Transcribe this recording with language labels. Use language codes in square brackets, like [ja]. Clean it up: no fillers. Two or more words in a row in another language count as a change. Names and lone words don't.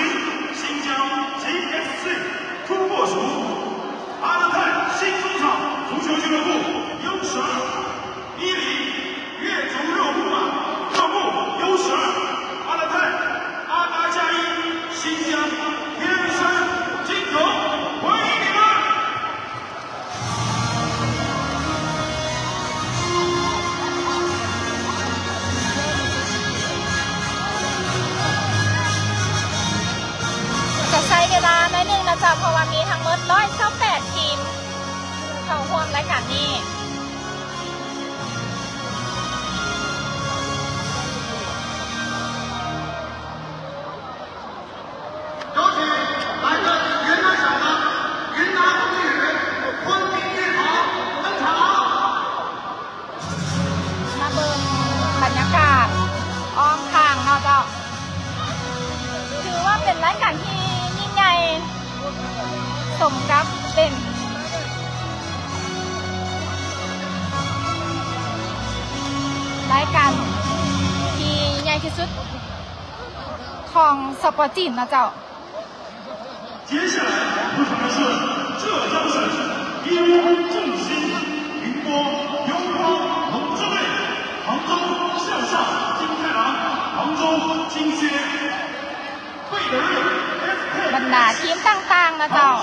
[zh] 新疆 GSC 突破署阿勒泰新中场足球俱乐部 U12 伊犁越族热木马热木 U12 阿勒泰阿达加伊新疆天山金腾，欢迎你们！ [th] จะใช้เวลาหน่อยนึงนะจ๊ะเพราะว่ามีทั้งหมด128ทีมเข้าร่วมรายการนี้ [zh] 有请来自云南省的云南红雨昆明乐团登场。 [th] มาเบิ่งบรรยากาศอ้อมข้างเนาะเจ้าถือว่าเป็นรายการที่ยิ่งใหญ่สมกับเป็นรายการที่ใหญ่ที่สุดของสปอร์ตจีนนะเจ้า [zh] 接下来入场的是浙江省义乌正新宁波永光龙之队，杭州向上金太郎，杭州金靴贝德瑞 SK [th] บรรดาทีมต่างๆนะเจ้า